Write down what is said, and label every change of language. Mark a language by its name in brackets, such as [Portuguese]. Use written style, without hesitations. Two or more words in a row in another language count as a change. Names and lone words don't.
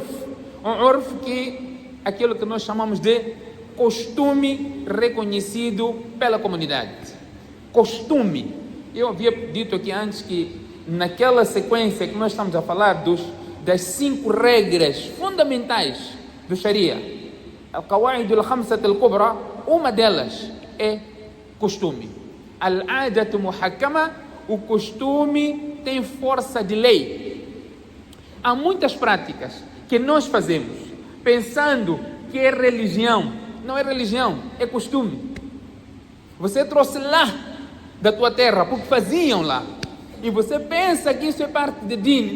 [Portuguese] O urf, que é aquilo que nós chamamos de costume reconhecido pela comunidade. Costume. Eu havia dito aqui antes que naquela sequência que nós estamos a falar das 5 regras fundamentais do Sharia, [Arabic] القواعد الخمسة الكبرى, [Portuguese] uma delas é costume. [Arabic] العادة محكمة, [Portuguese] o costume tem força de lei. Há muitas práticas que nós fazemos pensando que é religião. Não é religião, é costume. Você trouxe lá da tua terra porque faziam lá, e você pensa que isso é parte de din.